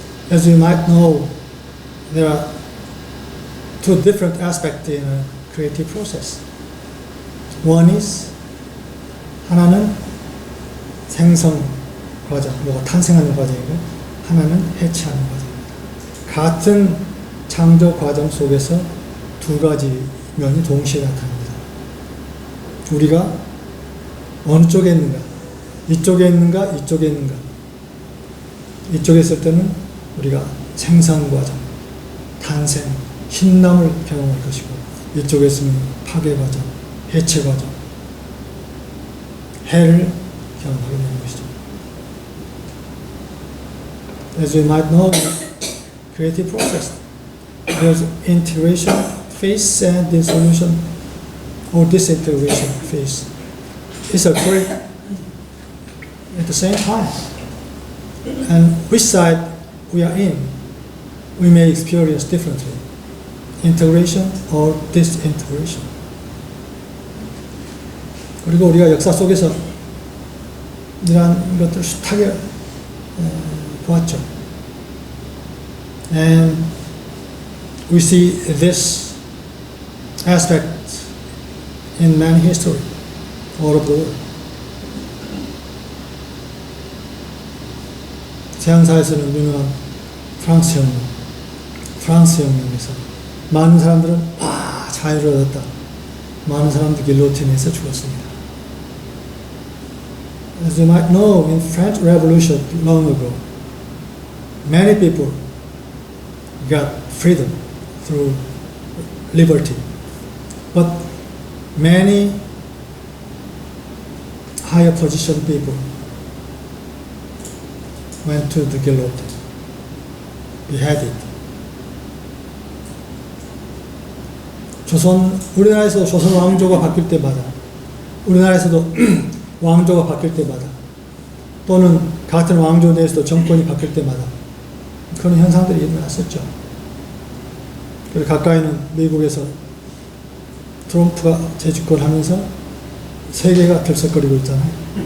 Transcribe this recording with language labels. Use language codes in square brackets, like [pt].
[en] As you might know, there are two different aspects in a creative process. One is [ko] 하나는 생성 과정, 뭐가 탄생하는 과정이고 하나는 해체하는 과정입니다. 같은 창조 과정 속에서 두 가지 면이 동시에 나타납니다. 우리가 어느 쪽에 있는가, 이쪽에 있는가, 이쪽에 있는가. 이쪽에 있을 때는 우리가 생성 과정, 탄생, 신남을 경험할 것이고, 이쪽에 있으면 파괴 과정, 해체 과정, 해를 경험하게 되는 것이죠. [en] As you might know, creative process, there's integration phase and dissolution or disintegration phase. It's occurring at the same time. And which side we are in, we may experience differently. Integration or disintegration. [ko] 그리고 우리가 역사 속에서 이러한 것들을 숱하게 보았죠. [en] And we see this aspect in man history all over the world. [ko] 서양사에서는 유명한 프랑스 혁명에서 많은 사람들은 자유를 얻었다. 많은 사람들이 길로틴에서 죽었습니다. [en] As you might know, in French Revolution long ago, many people got freedom through liberty. But many higher position people went to the guillotine, beheaded. [ko] 우리나라에서 조선 왕조가 바뀔 때마다, 우리나라에서도 왕조가 바뀔 때마다, 또는 같은 왕조 내에서도 정권이 바뀔 때마다 그런 현상들이 일어났었죠. 그리고 가까이는 미국에서 트럼프가 재집권하면서 세계가 들썩거리고 있잖아요.